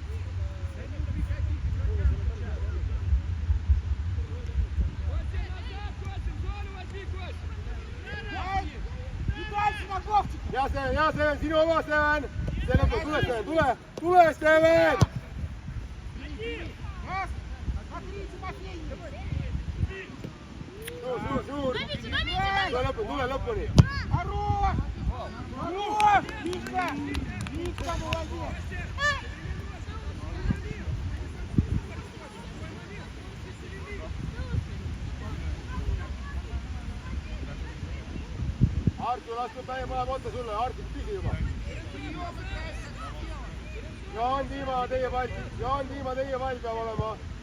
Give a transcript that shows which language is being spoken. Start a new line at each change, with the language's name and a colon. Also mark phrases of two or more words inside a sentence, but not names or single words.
Russian: И дальше на Говчика.
Estonian: Ja Steven, sinu oma Steven! Tule Steven!
Russian: Раз, смотри, Тимофей.
Estonian: Suur! Tule lõpuni!
Russian: Хорош! Вика, молодец!
Estonian: Artu, lasku täie paneb otsa sulle, Artu püsi juba. Jaan Tiima, teie pall peab olema.